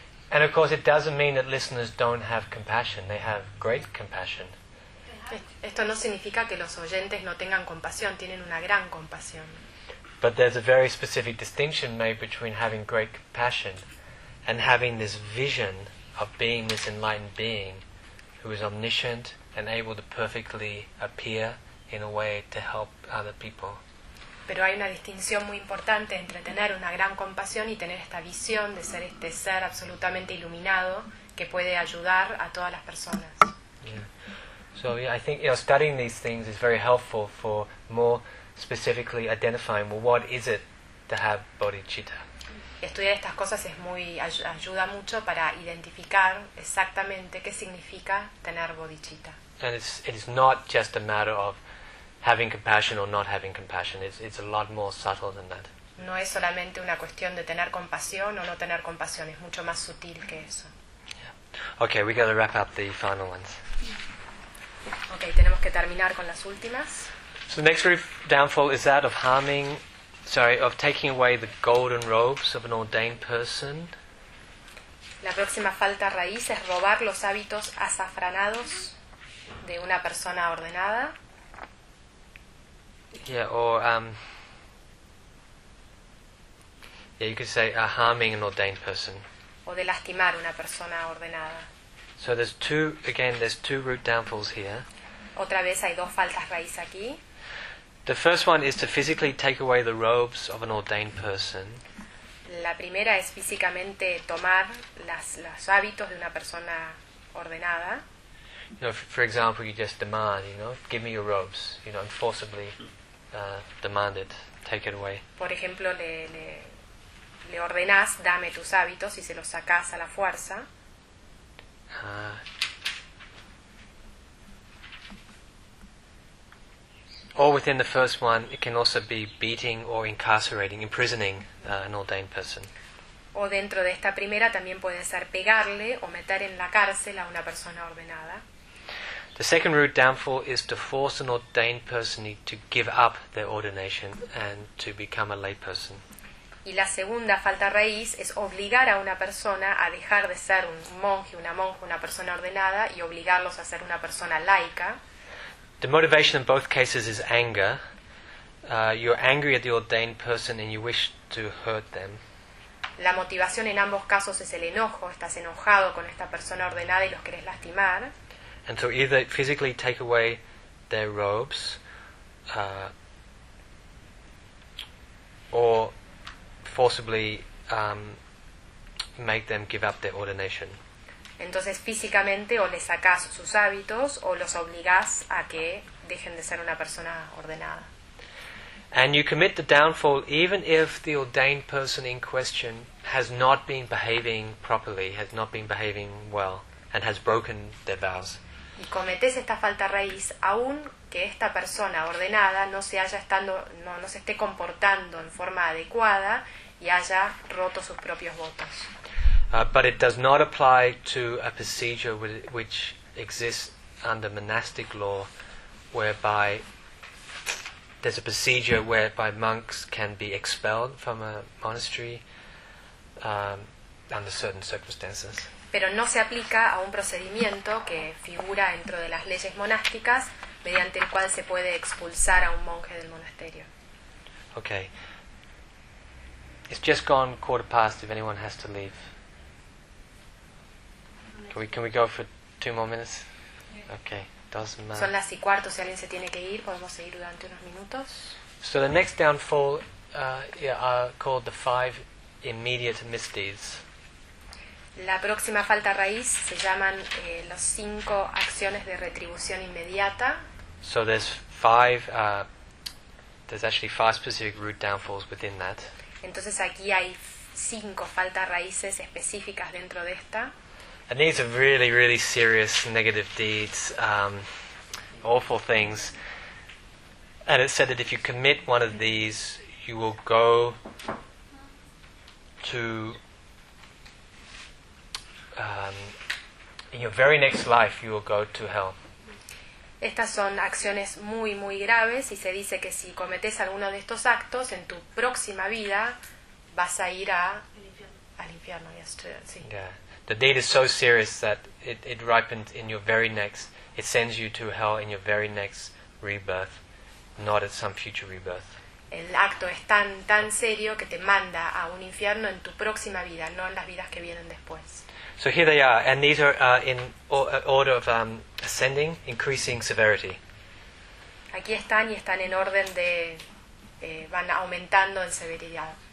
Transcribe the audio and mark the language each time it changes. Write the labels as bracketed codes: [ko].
[en] and of course it doesn't mean that listeners don't have compassion. They have great compassion. [es] Esto no significa que los oyentes no tengan compasión, tienen una gran compasión. [en] But there's a very specific distinction made between having great compassion and having this vision of being this enlightened being who is omniscient and able to perfectly appear in a way to help other people. [es] Pero hay una distinción muy importante entre tener una gran compasión y tener esta visión de ser este ser absolutamente iluminado que puede ayudar a todas las personas. [en] I think, you know, studying these things is very helpful for more specifically identifying, well, what is it to have bodhicitta. [es] Estudiar estas cosas es muy ayuda mucho para identificar exactamente qué significa tener bodhicitta. [en] And it's not just a matter of having compassion or not having compassion, it's a lot more subtle than that. [es] No es solamente una cuestión de tener compasión o no tener compasión, es mucho más sutil que eso. [en] Yeah. Okay, we got to wrap up the final ones. [es] Okay, tenemos que terminar con las últimas. [en] So the next great downfall is that of taking away the golden robes of an ordained person. [es] La próxima falta raíz es robar los hábitos azafranados de una persona ordenada. [en] Yeah, or Yeah, you could say harming an ordained person. [es] O de lastimar una persona ordenada. [en] So there's two, again, there's two root downfalls here. [es] Otra vez hay dos faltas raíz aquí. [en] The first one is to physically take away the robes of an ordained person. [es] La primera es físicamente tomar los hábitos de una persona ordenada. [en] You know, for example, you just demand, you know, give me your robes, you know, and forcibly demand it, take it away. [es] Por ejemplo, le ordenás, dame tus hábitos y se los sacás a la fuerza. [en] Or within the first one, it can also be beating or incarcerating, imprisoning an ordained person. [es] O dentro de esta primera también puede ser pegarle o meter en la cárcel a una persona ordenada. [en] The second root downfall is to force an ordained person to give up their ordination and to become a lay person. [es] Y la segunda falta raíz es obligar a una persona a dejar de ser un monje, una monja, una persona ordenada y obligarlos a ser una persona laica. [en] The motivation in both cases is anger. You're angry at the ordained person and you wish to hurt them. [es] La motivación en ambos casos es el enojo. Estás enojado con esta persona ordenada y los querés lastimar. [en] And so either physically take away their robes or forcibly make them give up their ordination. [es] Entonces físicamente o le sacás sus hábitos o los obligás a que dejen de ser una persona ordenada. [en] And you commit the downfall even if the ordained person in question has not been behaving properly, has not been behaving well, and has broken their vows. [es] Y cometés esta falta raíz aun que esta persona ordenada no se esté comportando en forma adecuada y haya roto sus propios votos. [en] But it does not apply to a procedure which exists under monastic law, whereby there's a procedure whereby monks can be expelled from a monastery under certain circumstances. [es] Pero no se aplica a un procedimiento que figura dentro de las leyes monásticas mediante el cual se puede expulsar a un monje del monasterio. [en] Okay. It's just gone 4:15. If anyone has to leave. Can we go for 2 more minutes? Okay. [es] Son las 4:15. Si alguien se tiene que ir, podemos seguir durante unos minutos. [en] So the next downfall are called the 5 immediate misdeeds. [es] La próxima falta raíz se llaman los 5 acciones de retribución inmediata. [en] So there's 5. There's actually 5 specific root downfalls within that. [es] Entonces aquí hay 5 faltas raíces específicas dentro de esta. [en] And these are really, really serious negative deeds, awful things. And it said that if you commit one of these, you will go to, in your very next life, you will go to hell. [es] Estas son acciones muy, muy graves, y se dice que si cometes alguno de estos actos, en tu próxima vida vas a ir al infierno. [en] Yes, [es] sí. [en] Yeah. The deed is so serious that it ripens in your very next, it sends you to hell in your very next rebirth, not at some future rebirth. [es] El acto es tan serio que te manda a un infierno en tu próxima vida, no en las vidas que vienen después. [en] So here they are, and these are in order of ascending, increasing severity. [es] Aquí están y están en orden de van aumentando en severidad,